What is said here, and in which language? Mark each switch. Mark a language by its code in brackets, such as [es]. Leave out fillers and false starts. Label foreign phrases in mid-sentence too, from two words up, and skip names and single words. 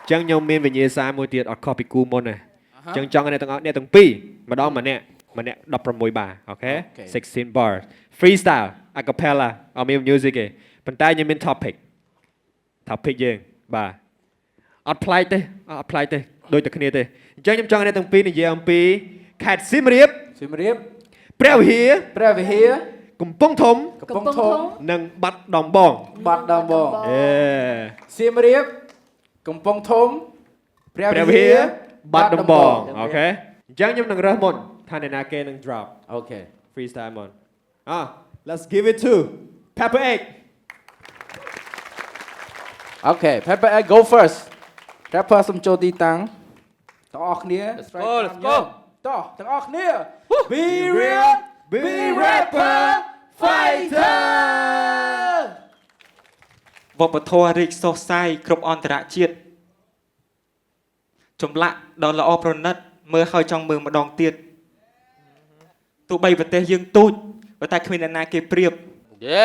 [km] ចឹងខ្ញុំមានវិញ្ញាសាមួយទៀតអត់ខុសពីគូមុនទេចឹងចង់ឲ្យអ្នកទាំងពីរម្ដងម្នាក់16បាអូខេ [en] 16 bars freestyle a cappella [km] អត់មាន music ទេប៉ុន្តែខ្ញុំមាន topic យើងបាទអត់ប្លែកទេដូចតែគ្នាទេអញ្ចឹងខ្ញុំចង់ឲ្យអ្នកទាំងពីរនិយាយអំពីខេត្តសៀមរាបព្រះវិហារកំពង់ធំនិងបាត់ដំបង សៀមរាបកំពង់ធំ ព្រះវិហារបាត់ដំបងអូខេអញ្ចឹងខ្ញុំនឹងរើសមុនថាអ្នកណាគេនឹង drop អូខេ [en] freestyle មុន let's give it to Pepper Egg Okay Pepper Egg go first Rapper [km] សំចូលទីតាំងទាំងអស់គ្នា [en] Let's go [km] តោះទាំងអស់គ្នា [en] Be real Be rapper fighter [km] វប្បធម៌រីកសុសសាយគ្រប់អន្តរជាតិចម្លាក់ដ៏ល្អប្រណិតមើលហើយចង់មើលម្ដងទៀតទោះបីប្រទេសយើងទូចប៉ុន្តែគ្មានអ្នកណាគេប្រៀប [en] Yes